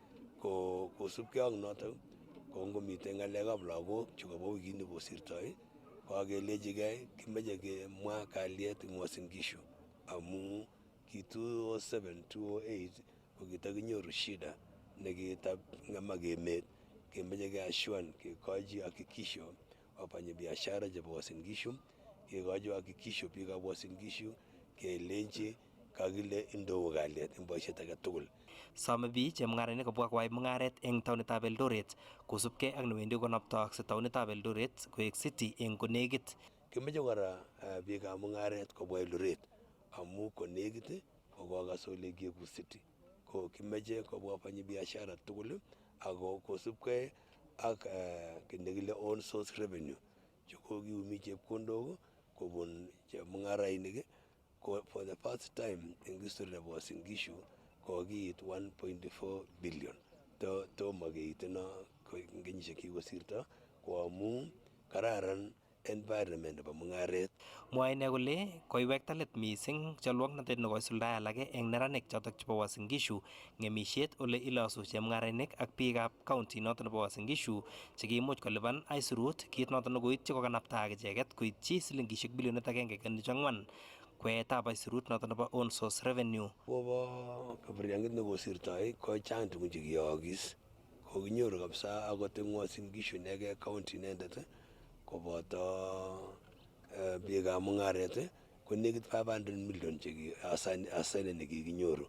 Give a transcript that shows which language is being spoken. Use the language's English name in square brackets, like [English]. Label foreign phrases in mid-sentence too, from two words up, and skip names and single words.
[Kalenjin] Kosubkei ak notok ko ngomite ng'alekab lagok chekobo wikit nekosirtoi kokakelechigei kimeche kemwa kalyet eng Uasin Gishu amu ki 2007-2008 kokitakinyoru shida nekitang'emak emet. Kemeche keashuan kekochi [Swahili] hakikisho wafanya biashara [Kalenjin] chebo Uasin Gishu, kekochi hakikisho biikab Uasin Gishu kelenji kakile indou kalyet eng boisiet age tugul. Some biik chemung'arainik kobwa koyai mung'aret eng taonitab Eldoret kosubkei ak newendi konaptookse taonitab Eldoret koek city eng konekit. Kimeche kora biikab mung'aret kobwa Eldoret amu konekit kokokas ole kieku city. Ko kimeche kobwa [Swahili] wafanya biashara [Kalenjin] tugul ako kosubkei ak nekile [English] own source revenue [Kalenjin] chekokiumi chepkondok kobun chemung'arainik [English] for the first time in history [Kalenjin] nebo Uasin Gishu kokiit 1.4 billion. Tomo keiteno eng kenyisiek chekikosirto ko amu kararan environment nebo mung'aret. Mwae ine kole koiwekta let mising cholwoknatet nekoisuldae alake eng neranik chotok chebo Uasin Gishu ng'emisiet ole ilosu chemung'arainik ak biikab county noto nebo Uasin Gishu chekiimuch kolipan aisurut kit noto nekoityi kokanaptaak icheket koityi silingishek bilionit 1.4 kweetab aisurut noto nebo [English] own source revenue. [Kalenjin] Kobo kaberyang'it nekosirtoi ko chang tugun chekiyookis. Kokinyoru kabisa akot eng Uasin Gishu inegei county inendet koboto biikab mung'aret ko nekit 500 million asenet nekikinyoru.